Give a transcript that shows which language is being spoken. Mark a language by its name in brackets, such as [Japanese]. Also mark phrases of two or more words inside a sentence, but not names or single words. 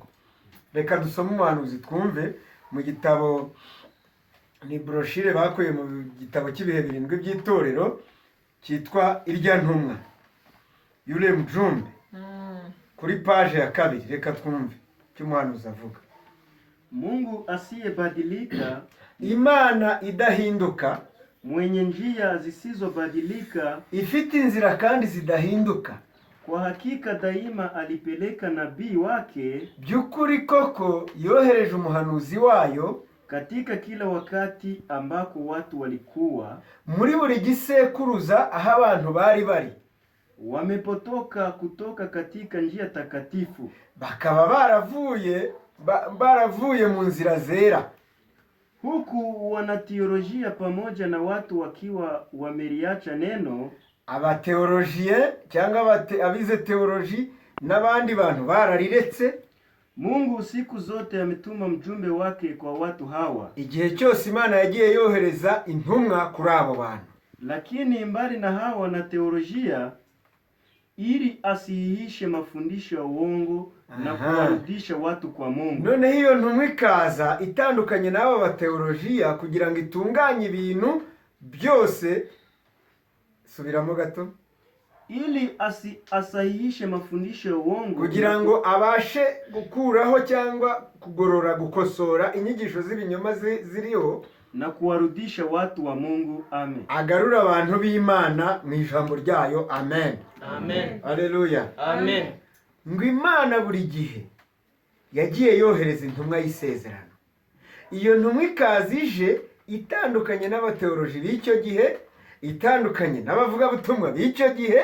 [Kinyarwanda] Reka dusome umuhanuzi twumve mu gitabo, ni broshire bakuye mu gitabo cy'ibihe 7 by'itorero cyitwa Irya Ntumwa, Yulem Jumbe, kuri page ya 2. Reka twumve icyo umuhanuzi avuga. [Swahili] Mungu asiyebadilika, [Kinyarwanda] Imana idahinduka, [Swahili] mwenye njia zisizobadilika, [Kinyarwanda] ifite inzira kandi zidahinduka, [Swahili] kwa hakika daima alipeleka nabii wake [Kinyarwanda] by'ukuri koko yohereje umuhanuzi wayo [Swahili] katika kila wakati ambako watu walikuwa, [Kinyarwanda] muri buri gisekuruza aho abantu bari bari. [Swahili] wamepotoka kutoka katika njia takatifu, [Kinyarwanda] bakaba baravuye mu nzira zera, [Swahili] huku wanateolojia pamoja na watu wakiwa wameliacha neno, [Kinyarwanda] abateolojiye cyangwa abize teoloji n'abandi bantu barariretse. [Swahili] Mungu siku zote ametuma mjumbe wake kwa watu hawa, [Kinyarwanda] igihe cyose Imana yagiye yohereza intumwa kuri abo bantu. [Swahili] lakini mbali na hawa wanateolojia, ili asihihishe mafundisho ya uongo na kuwarudisha watu kwa Mungu. [Kinyarwanda] None hiyo ntumwa ikaza itandukanye n'abo bateolojiya kugira ngo itunganye ibintu byose. Subiramo gato. [Swahili] Ili asahihishe mafundisho ya uongo [Kinyarwanda] kugira ngo abashe gukuraho cyangwa kugorora, gukosora inyigisho z'ibinyoma ziriho [Swahili] na kuwarudisha watu wa Mungu. Amen. [Kinyarwanda] Agarura abantu b'Imana mu ijambo ryayo. Amen. Amen. Haleluya. Amen. Ngo Imana buri gihe yagiye yohereza intumwa y'isezerano. Iyo ntumwa ikazije itandukanye n'abateoloji b'icyo gihe, itandukanye n'abavugabutumwa b'icyo gihe.